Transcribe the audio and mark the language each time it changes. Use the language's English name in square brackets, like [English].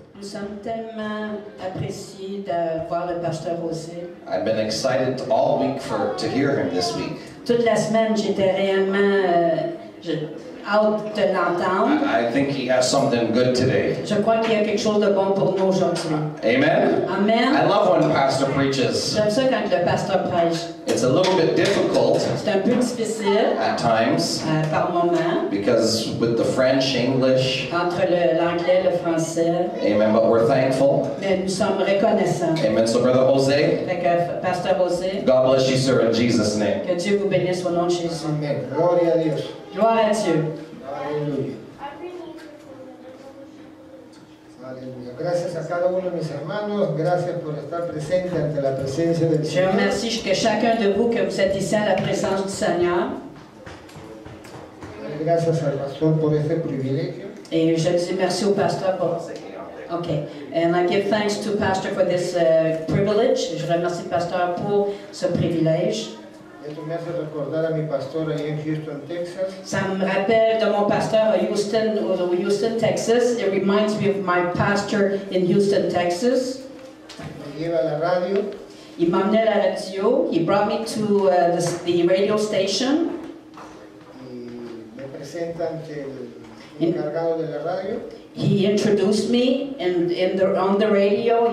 [French] Nous sommes tellement appréciés de voir le pasteur José. [English] I've been excited all week to hear him this week. [French] Toute la semaine, j'étais réellement hâte de l'entendre. [English] I think he has something good today. [French] Je crois qu'il y a quelque chose de bon pour nous aujourd'hui. [English] Amen? Amen. I love when Pastor preaches. [French] J'aime ça quand le pasteur prêche. [English] It's a little bit difficult [French] C'est un peu difficile [English] at times [French] par moment, [English] because with the French, English, [French] entre l'anglais et le français. [English] amen, but we're thankful. [French] Mais nous sommes reconnaissants. [English] Amen. So, Brother Jose, [French] Fait que, pasteur José, [English] God bless you, sir, in Jesus' name. [French] que Dieu vous bénisse au nom de Jésus. [Spanish] Amén. Gloria a Dios. [French] Gloire à Dieu. [Spanish] Aleluya. Aleluya. Gracias a cada uno de mis hermanos. Gracias por estar presente ante la presencia del [French] Je [Spanish] Señor. [French] remercie que chacun de vous que vous êtes ici à la présence du Seigneur. [Spanish] Gracias al pastor por este privilegio. [French] Et je dis merci au pasteur pour... [English] Okay. And I give thanks to Pastor for this privilege. [French] Je remercie le pasteur pour ce privilège. [Spanish] Esto me hace recordar a mi pastor ahí en Houston, Texas. [French] Ça me rappelle de mon pasteur à Houston, Texas. [English] It reminds me of my pastor in Houston, Texas. [Spanish] Me lleva a la radio. [French] Il m'a amené à la radio. [English] He brought me to the radio station. [Spanish] Y me presenta ante el encargado de la radio. [English] He introduced me on the radio.